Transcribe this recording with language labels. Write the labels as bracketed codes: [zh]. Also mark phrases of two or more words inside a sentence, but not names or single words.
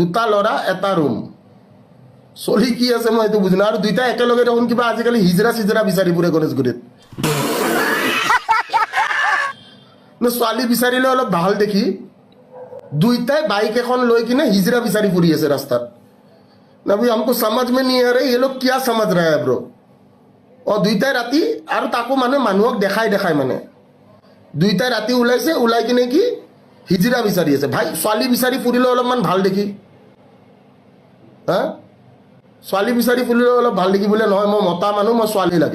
[as] দুটা ল'ৰা এটা ৰুম, চলি কি আছে মই এইটো বুজি নাপাওঁ। আৰু দুইটা একেলগে দেখোন কিবা আজিকালি হিজৰা চিজৰা বিচাৰি ফুৰে গণেশগুৰিত। ছোৱালী বিচাৰিলে অলপ ভাল দেখি দুইটাই বাইক এখন লৈ কিনে হিজৰা বিচাৰি ফুৰি আছে ৰাস্তাত। [hi] নবি हमको समझ में नहीं आ रहा ये लोग क्या समझ रहा है ब्रो। [as] দুইটাই ৰাতি, আৰু তাকো মানে মানুহক দেখাই দেখাই, মানে দুইটাই ৰাতি ওলাইছে, ওলাই কিনে কি হিজৰা বিচাৰি আছে। ভাই ছোৱালী বিচাৰি ফুৰিলে অলপমান ভাল দেখি, ছোৱালী বিচাৰি ফুৰিলে অলপ ভাল দেখি বোলে নহয়, মই মতা মানুহ, মই ছোৱালী লাগে।